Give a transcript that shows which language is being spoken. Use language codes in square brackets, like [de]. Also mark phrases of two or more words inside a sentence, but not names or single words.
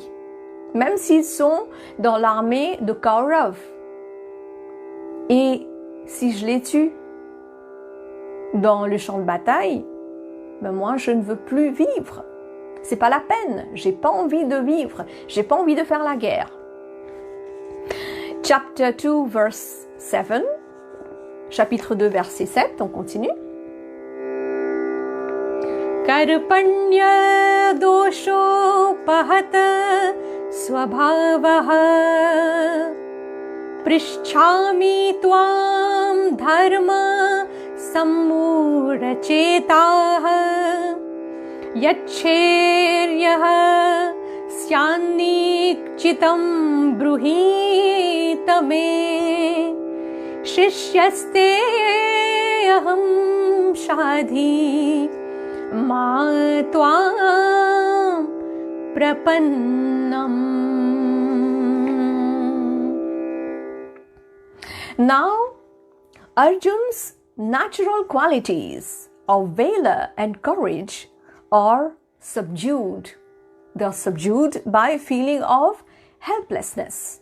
[fr] Même s'ils sont dans l'armée de Kaurav. Et si je les tue dans le champ de bataille, ben moi je ne veux plus vivre. C'est pas la peine. J'ai pas envie de vivre. J'ai pas envie de faire la guerre. [en] Chapter 2, verse 7. [fr] Chapitre 2, verset 7. On continue. [sa] कार्पण्य दोषोपहत स्वभावः पृच्छामि त्वां धर्म सम्मूढचेताः यच्छेर्यः स्यान्निश्चितं ब्रूहीत मे शिष्यस्ते अहं शाधि मां त्वां प्रपन्नम्. [en] Now, Arjun's natural qualities of valor and courage are subdued. They are subdued by a feeling of helplessness.